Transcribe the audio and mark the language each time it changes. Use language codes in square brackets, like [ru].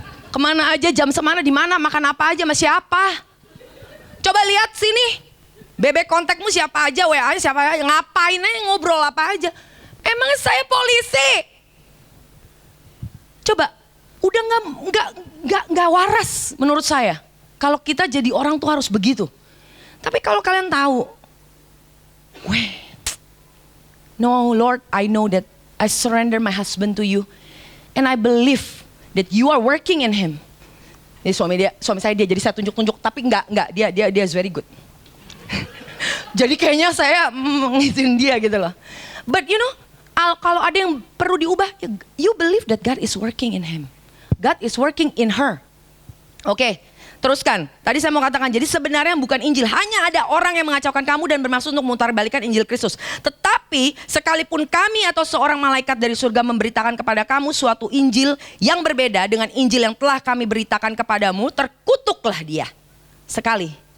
[id] Kemana aja, jam semana, di mana, makan apa aja, sama siapa. Coba lihat sini. BB kontakmu siapa aja, WA siapa aja, ngapain aja, ngobrol apa aja. Emang saya polisi. Coba, udah nggak waras menurut saya. Kalau kita jadi orang tuh harus begitu. Tapi kalau kalian tahu, [en] no Lord, I know that I surrender my husband to you, and I believe that you are working in him. [id] Jadi suami saya dia jadi saya tunjuk-tunjuk, tapi enggak dia [en] is very good. [id] Jadi kayaknya saya ngizin dia gitu loh. [en] But you know, [id] kalau ada yang perlu diubah, [en] you believe that God is working in him. God is working in her. [id] Oke, teruskan. Tadi saya mau katakan, jadi sebenarnya bukan Injil, hanya ada orang yang mengacaukan kamu dan bermaksud untuk memutarbalikkan Injil Kristus. Tetapi sekalipun kami atau seorang malaikat dari surga memberitakan kepada kamu suatu Injil yang berbeda dengan Injil yang telah kami beritakan kepadamu, terkutuklah dia. Sekali.